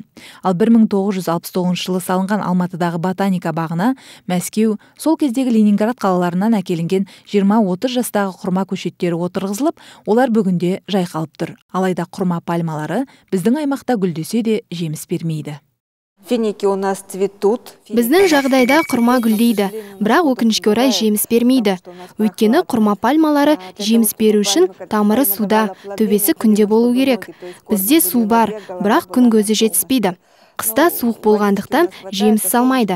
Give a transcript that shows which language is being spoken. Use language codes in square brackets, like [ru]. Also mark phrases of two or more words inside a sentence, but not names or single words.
[kk] Ал 1969 жылы салынған Алматыдағы ботаника бағына Мәскеу, сол кездегі Ленинград қалаларынан әкелінген 20-30 жастағы құрма көшеттері отырғызылып, олар бүгінде жайқалып тұр. Алайда құрма пальмалары біздің аймақта гүлдесе де жеміс бермейді. [ru] Финики у нас цветут. [kk] Біздің жағдайда құрма гүлдейді, бірақ өкінішке орай жеміс бермейді. Өйткені құрма пальмалары жеміс беру үшін тамыры суда, төбесі күнде болу керек. Бізде су бар, бірақ күн көзі жетіспейді. Қыста суық болғандықтан жеміс салмайды.